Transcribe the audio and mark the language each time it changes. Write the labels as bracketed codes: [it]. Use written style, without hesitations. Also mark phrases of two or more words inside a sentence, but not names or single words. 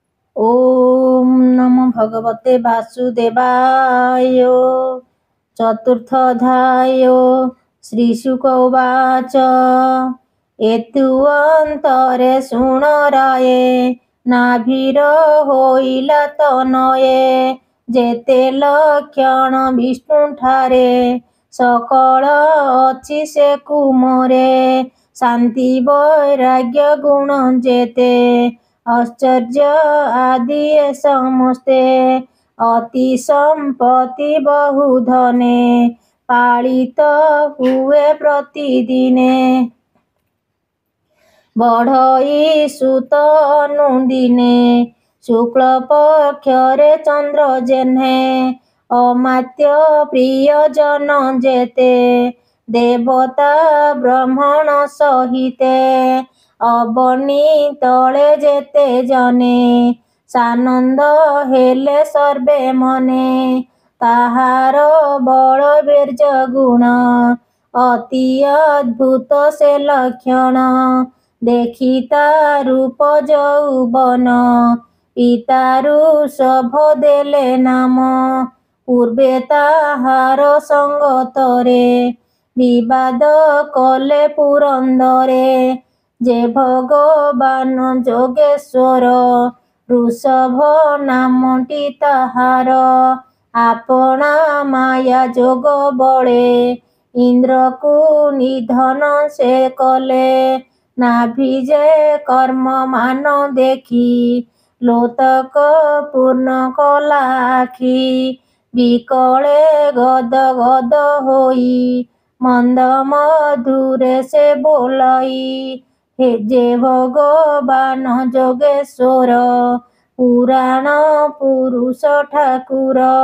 [sa] ओम नमो भगवते वासुदेवाय। चतुर्थोऽध्याय। श्रीशुक उवाच। [or] ଏତୁଅନ୍ତରେ ସୁଣରାଏ ନାଭିର ହୋଇଲା ତନୟେ ଯେତେ ଲକ୍ଷଣ ବିଷ୍ଣୁଠାରେ ସକଳ ଅଛି ସେ କୁମରେ ଶାନ୍ତି ବୈରାଗ୍ୟ ଗୁଣ ଯେତେ ଆଶ୍ଚର୍ଯ୍ୟ ଆଦି ଯେ ସମସ୍ତେ ଅତି ସମ୍ପତ୍ତି ବହୁଧନେ ପାଳିତ ହୁଏ ପ୍ରତିଦିନେ ବଢ଼ଇ ସୁତ ଅନୁଦିନେ ଶୁକ୍ଳ ପକ୍ଷରେ ଚନ୍ଦ୍ର ଯେହ୍ନେ ଅମାତ୍ୟ ପ୍ରିୟ ଜନ ଯେତେ ଦେବତା ବ୍ରାହ୍ମଣ ସହିତେ ଅବନୀ ତଳେ ଯେତେ ଜନେ ସାନନ୍ଦ ହେଲେ ସର୍ବେ ମନେ ତାହାର ବଳ ବୀର୍ଯ୍ୟ ଗୁଣ ଅତି ଅଦ୍ଭୁତ ସେ ଲକ୍ଷଣ ଦେଖିତା ରୂପ ଯୌବନ ପିତାରୁ ସଭ ଦେଲେ ନାମ ପୂର୍ବେ ତାହାର ସଙ୍ଗତରେ ବିବାଦ କଲେ ପୁରନ୍ଦରେ ଯେ ଭଗବାନ ଯୋଗେଶ୍ୱର ବୃଷଭ ନାମଟି ତାହାର ଆପଣା ମାୟା ଯୋଗ ବଳେ ଇନ୍ଦ୍ରକୁ ନିଧନ ସେ କଲେ ନାଭିଜେ କର୍ମ ମାନ ଦେଖି ଲୋତକ ପୂର୍ଣ୍ଣ କଲା ଆଖି ବିକଳେ ଗଦ ଗଦ ହୋଇ ମନ୍ଦ ମଧୁରେ ସେ ବୋଲଇ ହେ ଯେ ଭଗବାନ ଯୋଗେଶ୍ୱର ପୁରାଣ ପୁରୁଷ ଠାକୁର